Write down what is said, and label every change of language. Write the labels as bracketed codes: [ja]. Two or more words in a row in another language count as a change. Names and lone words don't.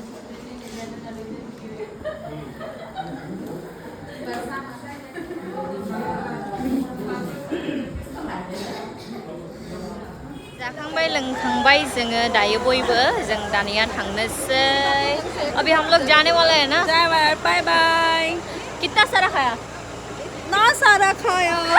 [trp] जाखांबाय लोंखांबाय जोङो दायो बयबो जों दानिया थांनोसै [hi] अभी हम लोग जाने वाले हैं ना [en] bye bye [hi] कितना सारा खाया ना सारा खाया